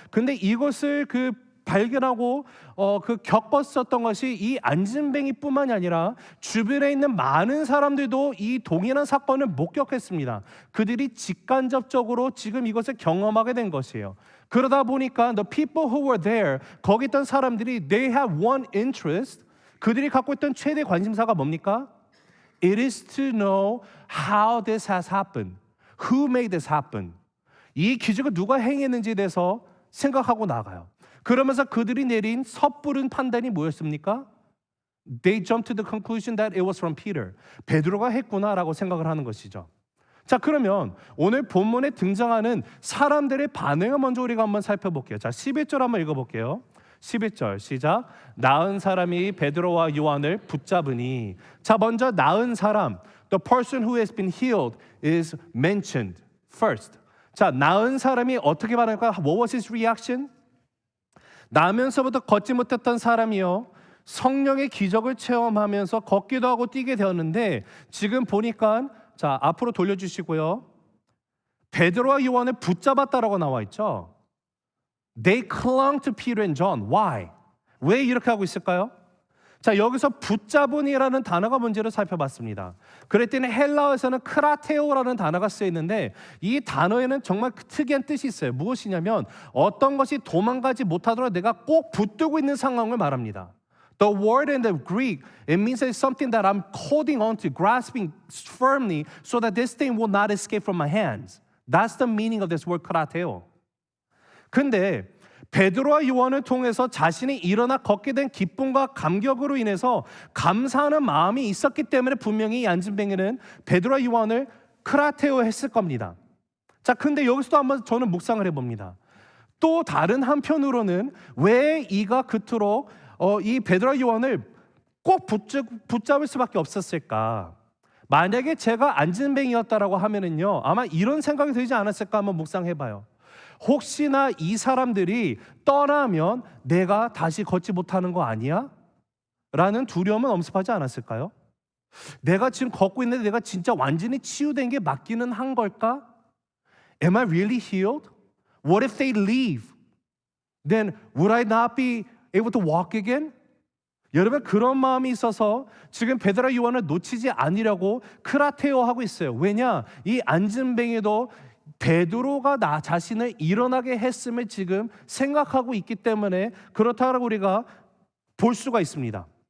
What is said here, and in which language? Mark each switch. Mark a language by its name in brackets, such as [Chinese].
[Korean] 근데 이것을 발견하고 겪었었던 것이 이 안진뱅이뿐만이 아니라 주변에 있는 많은 사람들도 이 동일한 사건을 목격했습니다. 그들이 직간접적으로 지금 이것을 경험하게 된 것이에요. 그러다 보니까 [English] the people who were there, [Korean] 거기 있던 사람들이 [English] they have one interest, [Korean] 그들이 갖고 있던 최대 관심사가 뭡니까? [English] It is to know how this has happened. Who made this happen? [Korean] 이 기적을 누가 행했는지에 대해서 생각하고 나가요. 그러면서 그들이 내린 섣부른 판단이 뭐였습니까? [English] They jumped to the conclusion that it was from Peter. [Korean] 베드로가 했구나라고 생각을 하는 것이죠. 자, 그러면 오늘 본문에 등장하는 사람들의 반응을 먼저 우리가 한번 살펴볼게요. 자, 11절 한번 읽어볼게요. 11절 시작. 나은 사람이 베드로와 요한을 붙잡으니. 자, 먼저 나은 사람, [English] the person who has been healed is mentioned first. [Korean] 자, 나은 사람이 어떻게 반응할까? [English] What was his reaction? [Korean] 나면서부터 걷지 못했던 사람이요, 성령의 기적을 체험하면서 걷기도 하고 뛰게 되었는데, 지금 보니까, 자, 앞으로 돌려주시고요, 베드로와 요한을 붙잡았다라고 나와 있죠. [English] They clung to Peter and John. Why? [Korean] 왜 이렇게 하고 있을까요? 자, 여기서 붙잡은이라는 단어가 뭔지를 살펴봤습니다. 그랬더니 헬라어에서는 크라테오라는 단어가 쓰여 있는데 이 단어에는 정말 특이한 뜻이 있어요. 무엇이냐면 어떤 것이 도망가지 못하도록 내가 꼭 붙들고 있는 상황을 말합니다. [English] The word in the Greek, it means it's something that I'm holding on to, grasping firmly so that this thing will not escape from my hands. That's the meaning of this word 크라테오. [Korean] 근데 베드로와 요한을 통해서 자신이 일어나 걷게 된 기쁨과 감격으로 인해서 감사하는 마음이 있었기 때문에 분명히 이 안진뱅이는 베드로와 요한을 크라테오 했을 겁니다. 자, 근데 여기서도 한번 저는 묵상을 해봅니다. 또 다른 한편으로는 왜 이가 그토록 이 베드로와 요한을 꼭 붙잡을 수밖에 없었을까? 만약에 제가 안진뱅이였다라고 하면은요, 아마 이런 생각이 들지 않았을까 한번 묵상해봐요. 혹시나 이 사람들이 떠나면 내가 다시 걷지 못하는 거 아니야? 라는 두려움은 엄습하지 않았을까요? 내가 지금 걷고 있는데 내가 진짜 완전히 치유된 게 맞기는 한 걸까? [English] Am I really healed? What if they leave? Then would I not be able to walk again? [Korean] 여러분, 그런 마음이 있어서 지금 베드로와 요한을 놓치지 않으려고 크라테오 하고 있어요. 왜냐? 이 안진뱅이도 베드로가 나 자신을 일어나게 했음을 지금 생각하고 있기 때문에 그렇다고 우리가 볼 수가 있습니다.